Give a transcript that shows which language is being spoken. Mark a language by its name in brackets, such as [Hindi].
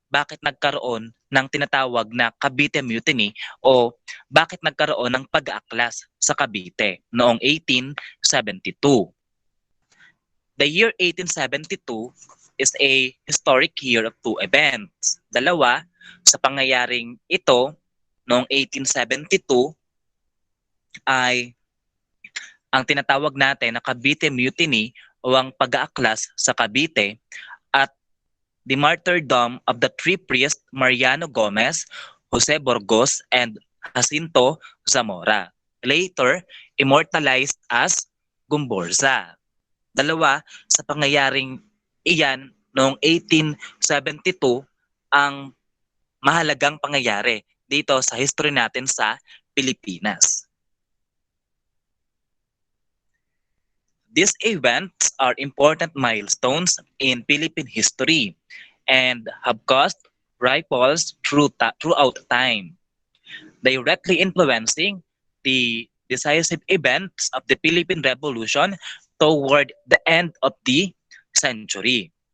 [Filipino] Bakit nagkaroon ng tinatawag na Cavite Mutiny o bakit nagkaroon ng pag-aaklas sa Cavite noong 1872. [English] The year 1872 is a historic year of two events. [Filipino] Dalawa, sa pangyayaring ito noong 1872 ay ang tinatawag natin na Cavite Mutiny o ang pag-aaklas sa Cavite [English] at the martyrdom of the three priests Mariano Gomez, Jose Burgos, and Jacinto Zamora, later immortalized as Gumborza. [Filipino] Dalawa sa pangyayaring iyan noong 1872 ang mahalagang pangyayari dito sa history natin sa Pilipinas. [English] These events are important milestones in Philippine history and have caused ripples throughout time, directly influencing the decisive events of the Philippine Revolution toward the end of the century.